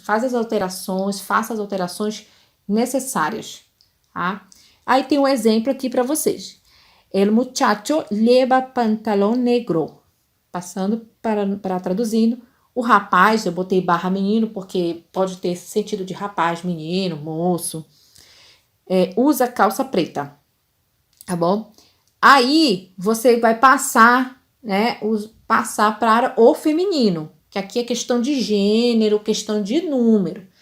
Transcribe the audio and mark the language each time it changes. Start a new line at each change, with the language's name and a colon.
Portuguese: Faça as alterações necessárias, tá? Aí tem um exemplo aqui para vocês.
Spanish: El muchacho lleva pantalón negro.
Portuguese: Passando para traduzindo, O rapaz, eu botei barra menino, porque pode ter esse sentido de rapaz, menino, moço. Usa calça preta, tá bom? Aí, você vai passar, né, passar para o feminino, que aqui é questão de gênero, questão de número.